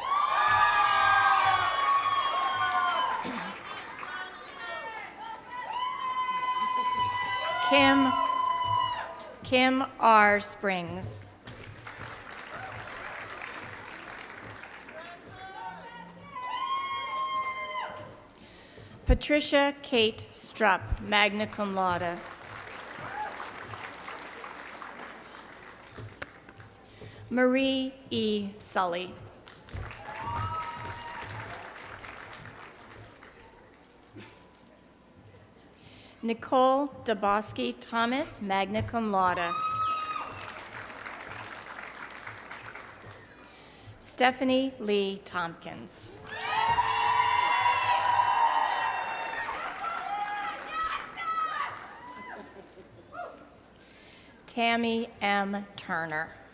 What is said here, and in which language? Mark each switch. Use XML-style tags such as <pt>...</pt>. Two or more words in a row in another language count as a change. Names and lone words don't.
<en>Kim R. Springs. Patricia Kate Strupp,</en> <la>magna cum laude.</la> <en>Marie E. Sully. Nicole Dabosky Thomas,</en> <la>magna cum laude.</la> <en>Stephanie Lee Tompkins. Tammy M. Turner.</en>